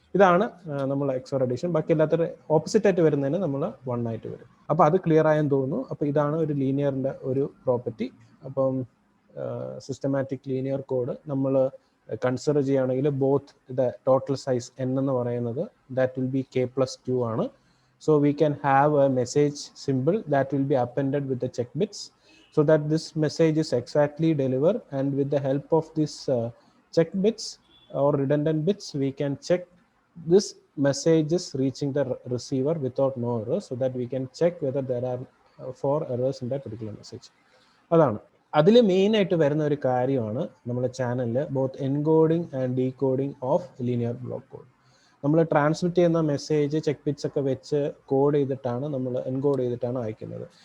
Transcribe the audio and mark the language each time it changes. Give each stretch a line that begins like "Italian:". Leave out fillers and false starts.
Malayalam: ഇതാണ് നമ്മൾ XOR addition. ബാക്കി എല്ലാത്ത ഓപ്പോസിറ്റ് ആയിട്ട് വരുന്നതിന് നമ്മൾ 1 ആയിട്ട് വരും. അപ്പോൾ അത് ക്ലിയർ ആയെന്ന് തോന്നുന്നു. അപ്പോൾ ഇതാണ് ഒരു ലീനിയറിൻ്റെ ഒരു പ്രോപ്പർട്ടി. അപ്പം സിസ്റ്റമാറ്റിക് ലീനിയർ കോഡ് നമ്മൾ കൺസിഡർ ചെയ്യുകയാണെങ്കിൽ both the total size n എന്ന് പറയുന്നത്
English: that will be
Malayalam: k+q ആണ്.
English: So we can have a message simple that will be appended with the check bits so that this message is exactly delivered, and with the help of this check bits or redundant bits we can check this message is reaching the receiver without no errors, so that we can check whether there are 4 errors in that particular message.
Malayalam: അതാണ് അതിൽ main ആയിട്ട് വരുന്ന ഒരു കാര്യമാണ് നമ്മുടെ ചാനലിൽ both encoding and decoding of linear block code. നമ്മൾ transmit ചെയ്യുന്ന മെസ്സേജ് ചെക്ക് ബിറ്റ്സ് ഒക്കെ വെച്ച് കോഡ് ചെയ്തിട്ടാണ് നമ്മൾ എൻകോഡ് ചെയ്തിട്ടാണ് അയക്കുന്നത്.